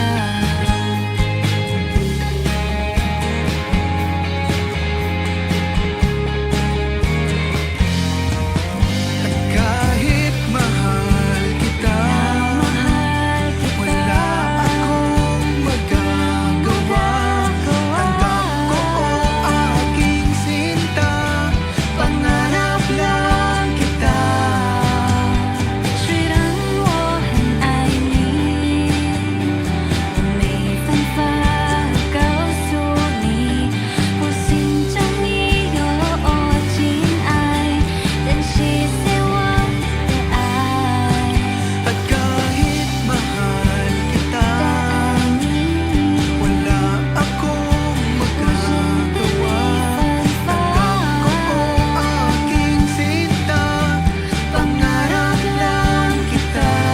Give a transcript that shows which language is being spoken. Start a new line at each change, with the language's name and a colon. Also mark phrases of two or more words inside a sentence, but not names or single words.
Filipino: At kahit mahal kita, Mahal kita. wala akong magagawa. Tanggap ko o aking sinta, pangarap lang kita.
Chinese: 虽然我很爱你，我没办法告诉你，我心中已有真爱，珍惜在我的爱。
Filipino: At kahit mahal kita,
Chinese: 爱你，
Filipino: wala akong
Chinese: 我是没
Filipino: magagawa.
Chinese: 办
Filipino: Tanggap ko
Chinese: 法。
Filipino: o aking sinta, pangarap lang kita.